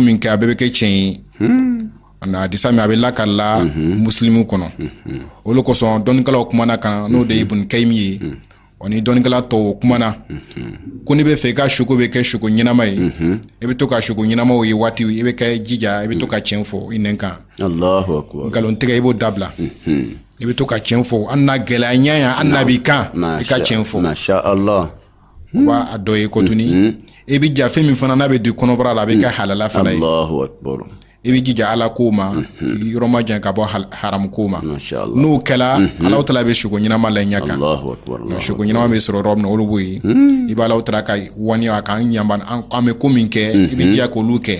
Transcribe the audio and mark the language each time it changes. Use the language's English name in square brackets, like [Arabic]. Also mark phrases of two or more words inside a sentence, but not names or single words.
[Bambara] min kɛ a bɛɛ bɛ kɛ tiɲɛ ye ana disa mi a bɛ lakala muslimu kɔnɔ olu kosɔn dɔnnikɛlaw kumana kan n'o de ye Ibn Kayyim ye o ni dɔnnikɛla tɔw kumana ko n'i bɛ fɛ i ka suko bɛ kɛ suko ɲinama ye i bɛ to ka suko ɲinamaw ye waati i bɛ kɛ jija i bɛ to ka tiɲɛ fɔ i nɛn kan [Arabic] الله أكبر [Bambara] nkalon tigɛ i b'o dabila i bɛ to ka tiɲɛ fɔ an na gɛlɛya ɲanya an na b'i kan i ka tiɲɛ fɔ [Arabic] ما شاء الله [Bambara] wa a dɔ ye ko tuni i bɛ ja fɛn min fana n'a bɛ di kɔnɔbara la a bɛ kɛ halala fana ye [Arabic] الله أكبر [Bambara] i bɛ jija ala ko ma yɔrɔ ma jan ka bɔ haram ko ma n'o kɛla Alahu Taala bɛ suko ɲinama la ɲɛ kan suko ɲinama bɛ sɔrɔ yɔrɔ min na olu b'o ye i b'a Alahu Taala ka wani a kan ɲanban an bɛ ko min kɛ i bɛ jija k'olu kɛ